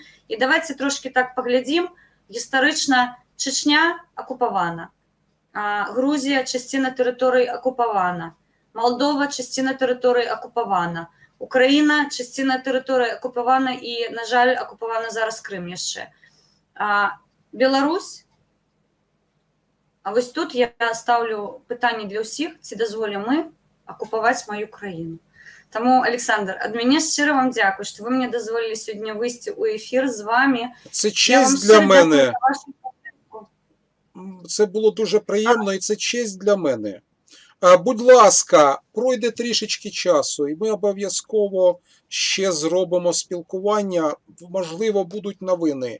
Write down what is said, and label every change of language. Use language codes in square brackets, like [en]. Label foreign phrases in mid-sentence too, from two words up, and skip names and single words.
[be] І давайте трошки так паглядзім. Гістарычна Чечня акупавана, Грузія частина тэрыторыі акупавана, Молдова частина тэрыторыі акупавана, Украіна частина тэрыторыі акупавана і, на жаль, акупавана зараз Крым яшчэ. Беларусь. А вось тут я ставлю пытанне для ўсіх, ці дазволім мы акупаваць маю краіну. [uk] Тому, Олександр, [be] ад мяне шчира [uk] вам дякую, що ви мені дозволили сьогодні вийти у ефір з вами. Це честь для мене. Це було дуже приємно і це честь для мене. Будь ласка, пройде трішечки часу і ми обов'язково ще зробимо спілкування, можливо, будуть новини.